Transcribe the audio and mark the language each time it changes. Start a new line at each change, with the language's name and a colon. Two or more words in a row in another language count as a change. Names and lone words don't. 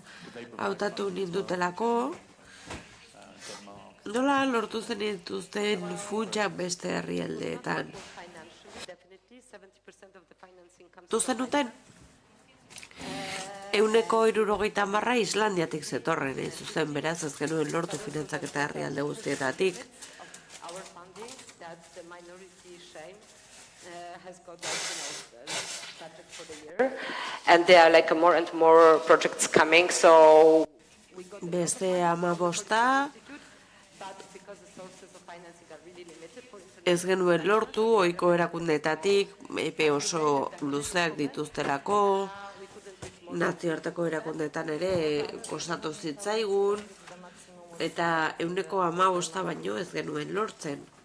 Basque: Hautatu nindutelako, nola lortu zen dituzten funtsak beste herrialdeetan. Zenuten? 160 Islandiatik zetorren zuzen, beraz ez genuen lortu finantzaketa herrialde guztietatik.
English: And there are like more and more projects coming, so
Basque: Beste 15 ez genuen lortu, ohiko erakundeetatik, epe oso luzeak dituztelako, nazioarteko erakundeetan ere kostatu zitzaigun, eta 115 baino ez genuen lortzen.